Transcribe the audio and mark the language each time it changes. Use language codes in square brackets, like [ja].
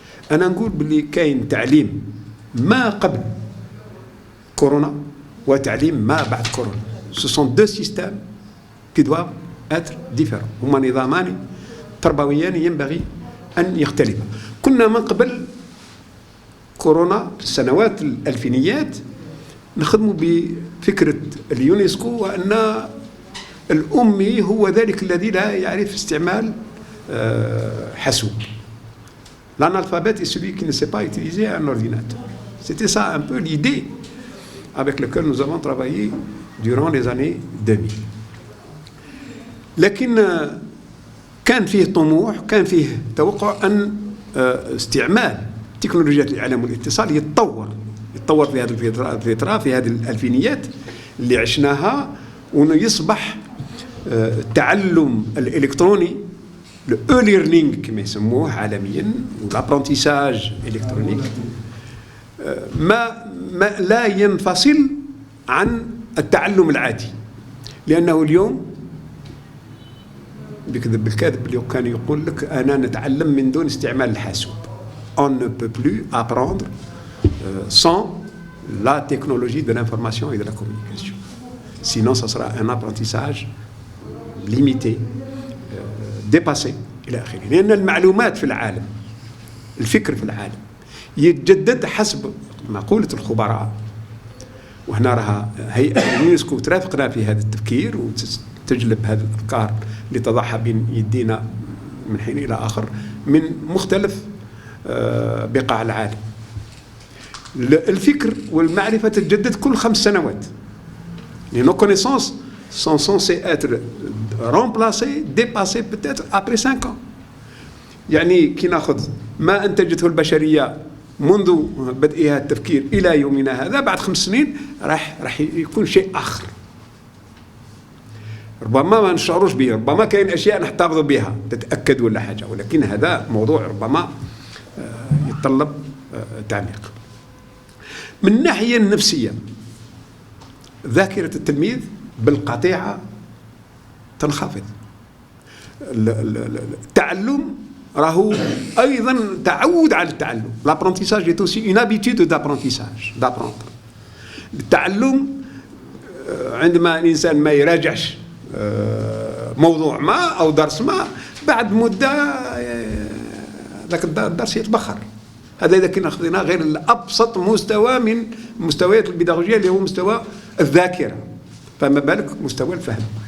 [ar] أنا نقول باللي كاين تعليم ما قبل كورونا وتعليم ما بعد كورونا. [fr] Ce sont deux systèmes qui doivent être différents. [ar] هما نظامان تربويان ينبغي أن يختلفا. كنا من قبل كورونا في السنوات الألفينيات نخدموا بفكرة اليونسكو وأن الأمي هو ذلك الذي لا يعرف استعمال حاسوب. [fr] L'analphabète est celui qui ne sait pas utiliser un ordinateur. C'était ça un peu l'idée avec laquelle nous avons travaillé durant les années 2000. [ar] لكن كان فيه طموح كان فيه توقع أن استعمال تكنولوجيات الإعلام والاتصال يتطور في هذه الفترة في هذه الألفينيات اللي عشناها ويصبح التعلم الإلكتروني [fr] le e-learning [ar] كما يسموه عالميا [fr] والابرونتيساج الكترونيك [ar] ما لا ينفصل عن التعلم العادي، لأنه اليوم بكذب بالكذب اليوم كان يقول لك أنا نتعلم من دون استعمال الحاسوب. [fr] On ne peut plus apprendre sans la technologie de l'information et de la communication. Sinon, ça sera un apprentissage limité, dépassé [ar] إلى آخره. لأن المعلومات في العالم، الفكر في العالم يتجدد حسب مقولة الخبراء، وهنا راها هيئة اليونسكو ترافقنا في هذا التفكير وتجلب هذه الأفكار اللي تضعها بين يدينا من حين إلى آخر من مختلف بقاع العالم. الفكر والمعرفة تتجدد كل 5 سنوات. [fr] Nos connaissances sont censées être remplacées, dépassées peut-être après 5 ans. [ar] يعني كي ناخذ ما أنتجته البشرية منذ بدءها التفكير إلى يومنا هذا، بعد 5 سنين راح يكون شيء آخر. ربما ما نشعروش به، ربما كاين أشياء نحتفظ بها تتأكد ولا حاجة، ولكن هذا موضوع ربما يتطلب تعميق. من الناحية النفسية ذاكرة التلميذ بالقطيعة تنخفض. التعلم راهو أيضا تعود على التعلم. [fr] l'apprentissage est aussi une habitude d'apprentissage, d'apprendre. [ar] التعلم عندما الإنسان ما يراجعش موضوع ما أو درس ما، بعد مدة ذاك الدرس يتبخر. هذا إذا كنا أخذنا غير الأبسط مستوى من مستويات البيداغوجية اللي هو مستوى الذاكرة، فما بالك مستوى الفهم.